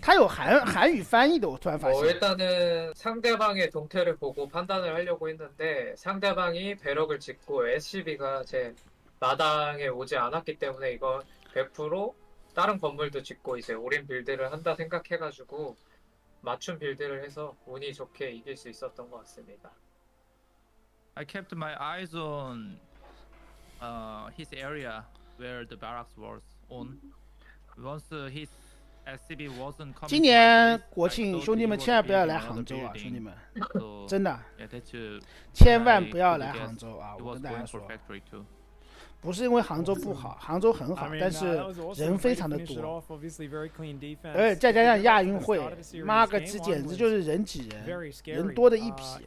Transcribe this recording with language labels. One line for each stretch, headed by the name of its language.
Chinese: 他有韩语翻译的，我突然发现。
Korean: 일단은 상대방의 동태를 보고 판단을 하려고 했는데 상대방이 배럭을 짓고 SCB가 제 마당에 오지 않았기 때문에 이거 100% 다른 건물도 짓고 이제 올인 빌드를 한다 생각해가지고 맞춤 빌드를 해서 운이 좋게 이길 수 있었던 것 같습니다.
English: I kept my eyes on his area where the barracks was on. Once his SCB wasn't coming.
Chinese: 今年国庆，兄弟们千万不要来杭州啊，兄弟们，真的，千万不要来杭州啊！我跟大家说，不是因为杭州不好，杭州很好，但是人非常的多，而且再加上亚运会，妈个鸡，简直就是人挤人，人多的一批。